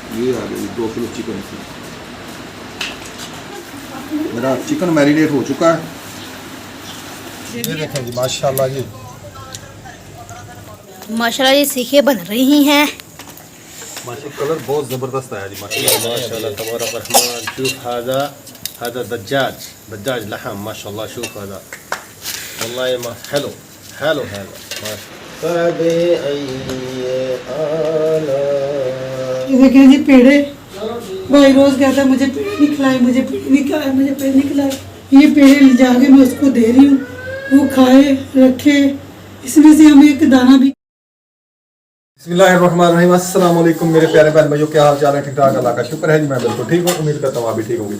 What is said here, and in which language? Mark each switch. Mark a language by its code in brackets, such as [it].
[hi] ये आ गई 2 kilo chicken. मेरा चिकन मैरिनेट हो चुका है। ये देखें जी माशाल्लाह जी, माशाल्लाह ये सीखें बन रही हैं। माशाल्लाह कलर बहुत ज़बरदस्त आया जी माशाल्लाह। माशाल्लाह तबारक रहमान। [ar] शूफ هذا دجاج لحم ما شاء الله. شوف هذا والله ما حلو حلو حلو ما فبأي آلاء. [hi] ये देखें जी पेड़े। भाई रोज कहता है मुझे पेड़ नहीं खिलाए, मुझे पेड़ नहीं खिलाए, मुझे पेड़ नहीं खिलाए। ये पेड़े जाके मैं उसको दे रही हूँ, वो खाए रखे, इसमें से हमें एक दाना भी। बिस्मिल्लाहिर्रहमानिर्रहीम। अस्सलाम वालेकुम मेरे प्यारे बहन भाइयों, क्या हाल चाल है? ठीक ठाक, अल्लाह का शुक्र है जी, मैं बिल्कुल ठीक हूँ। उम्मीद करता हूँ आप भी ठीक होंगे।